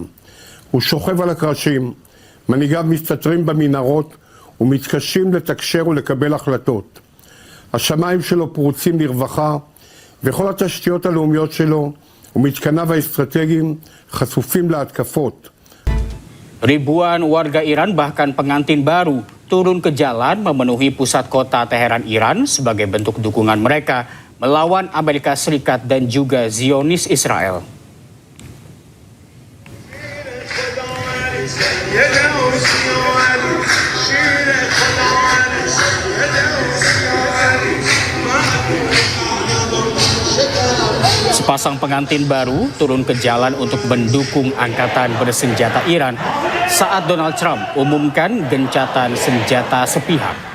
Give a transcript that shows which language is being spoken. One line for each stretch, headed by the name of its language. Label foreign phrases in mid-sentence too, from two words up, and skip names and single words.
Hebrew: הוא שוכב על הקרשים, מנהיגיו מסתתרים במנהרות ומתקשים לתקשר ולקבל החלטות. השמיים שלו פרוצים לרווחה וכל התשתיות הלאומיות שלו ומתקניו האסטרטגיים חשופים להתקפות.
Indonesian: Ribuan warga Iran bahkan pengantin baru turun ke jalan memenuhi pusat kota Teheran Iran sebagai bentuk dukungan mereka melawan Amerika Serikat dan juga Zionis Israel. Sepasang pengantin baru turun ke jalan untuk mendukung angkatan bersenjata Iran saat Donald Trump umumkan gencatan senjata sepihak.